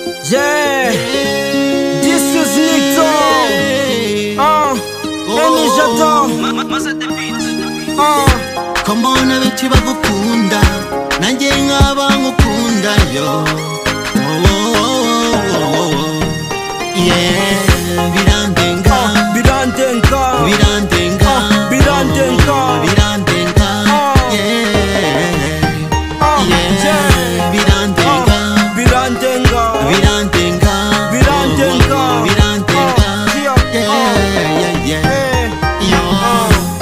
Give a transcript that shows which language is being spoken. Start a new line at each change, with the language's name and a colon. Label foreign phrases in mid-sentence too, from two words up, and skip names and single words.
English: Yeah, this is Nito. Uh, Benny Jado. Uh.
Kinyarwanda: Ko mbona benshi bagukunda, nanjye nkaba ngukunda yo. Oh, oh, oh, oh, oh, oh. Yeah, birandenga. Uh, birandenga. Birandenga. Uh, birandenga. Birandenga. Uh. Yeah. Uh, Yeah. yeah. Birandenga. Uh, birandenga. Birandenga. Birandenga. Birandenga. Uh, yeah. Yeah, Uh. yeah, yeah. Yo. Uh.